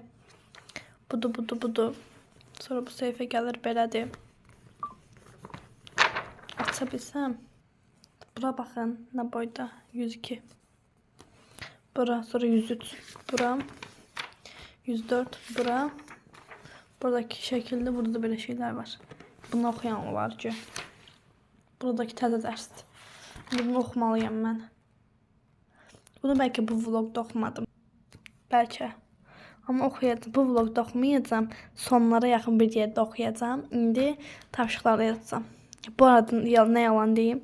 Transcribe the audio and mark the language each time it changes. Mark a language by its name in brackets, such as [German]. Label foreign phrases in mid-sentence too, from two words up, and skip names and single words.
[Azerbaijani] Budur. Sonra bu səhifə gəlir, belədir. Aça bilsəm. Bura baxın, nə boyda? 102. Bura, sonra 103 bura, 104 bura. [Turkish] Buradaki şekilde burada da böyle şeyler var. Bunu okuyan olar ki. [Azerbaijani] Buradaki təzə dərsdir. Bunu oxumalıyam mən. Bunu bəlkə bu vlogda oxumadım. Bəlkə. Amma oxuyacağım. Bu vlogda oxumayacağım. Sonlara yaxın bir yerdə oxuyacağım. İndi tapşırıqları yazacağım. Bu arada nə yalan deyim.